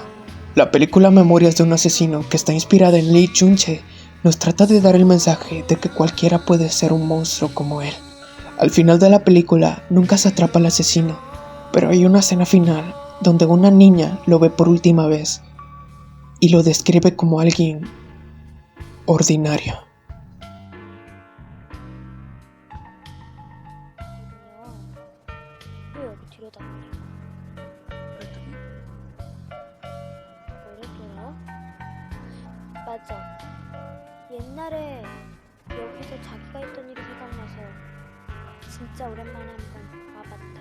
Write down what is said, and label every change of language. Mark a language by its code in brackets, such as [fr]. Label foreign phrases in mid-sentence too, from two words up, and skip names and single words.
[es] La película Memorias de un asesino, que está inspirada en Lee Chun-che, nos trata de dar el mensaje de que cualquiera puede ser un monstruo como él. Al final de la película nunca se atrapa al asesino, pero hay una escena final donde una niña lo ve por última vez y lo describe como alguien ordinario. [ko] 맞아. 옛날에 여기서 자기가 했던 일이 생각나서 진짜 오랜만에 한번 와봤다.